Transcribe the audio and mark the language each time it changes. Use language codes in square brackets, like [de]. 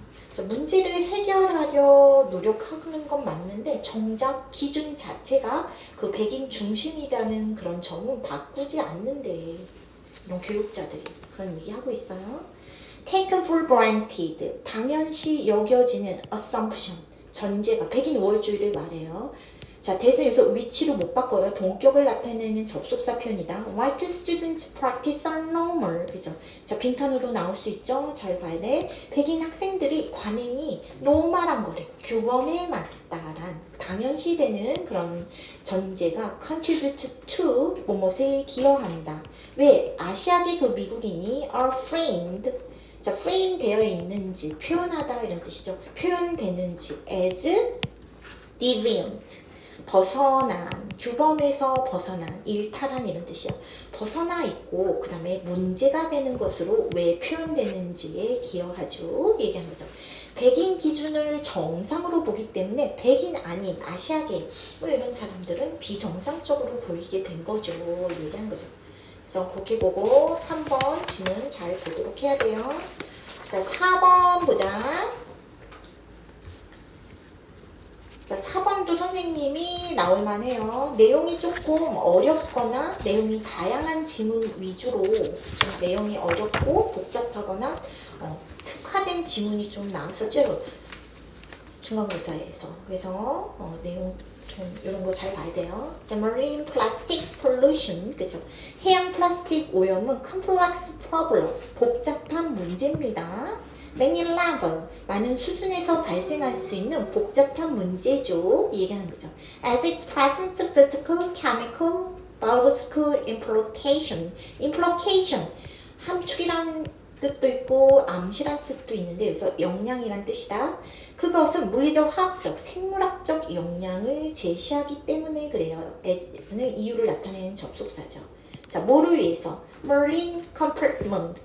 [ko] 자, 문제를 해결하려 노력하는 건 맞는데 정작 기준 자체가 그 백인 중심이라는 그런 점은 바꾸지 않는데 이런 교육자들이 그런 얘기하고 있어요. [en] Taken for granted, [ko] 당연시 여겨지는 assumption, 전제가 백인 우월주의를 말해요. 자, 대신 여기서 위치로 못 바꿔요. 동격을 나타내는 접속사 표현이다. [en] White students practice are normal. [ko] 그죠? 자, 빈칸으로 나올 수 있죠? 잘 봐야 돼. 백인 학생들이 관행이 노멀한 거래. 규범에 맞다란 당연시되는 그런 전제가 [en] contribute to [ko] 뭐뭐에 기여한다. 왜? 아시아계 그 미국인이 [en] are framed. [ko] 자, frame 되어 있는지 표현하다 이런 뜻이죠. 표현되는지 [en] as deviant. [ko] 벗어난, 규범에서 벗어난, 일탈한 이런 뜻이요. 벗어나 있고 그 다음에 문제가 되는 것으로 왜 표현되는지에 기여하죠. 얘기한 거죠. 백인 기준을 정상으로 보기 때문에 백인 아닌 아시아계 뭐 이런 사람들은 비정상적으로 보이게 된 거죠. 얘기한 거죠. 그래서 그렇게 보고 3번 지문 잘 보도록 해야 돼요. 자, 4번 보자. 자, 4번도 선생님이 나올만 해요. 내용이 조금 어렵거나 내용이 다양한 지문 위주로 좀 내용이 어렵고 복잡하거나 특화된 지문이 좀 나왔었죠. 중간고사에서. 그래서 내용 좀 이런 거 잘 봐야 돼요. [en] Marine plastic pollution, [ko] 그죠? 해양 플라스틱 오염은 [en] complex problem, [ko] 복잡한 문제입니다. [en] Many level, [ko] 많은 수준에서 발생할 수 있는 복잡한 문제죠. 얘기하는 거죠. [en] As it presents physical, chemical, biological implication. [ko] implication, 함축이란 뜻도 있고 암시란 뜻도 있는데 여기서 영향이란 뜻이다. 그것은 물리적, 화학적, 생물학적 영향을 제시하기 때문에 그래요. as는 이유를 나타내는 접속사죠. 자, 뭐를 위해서? [en] Marine compartment.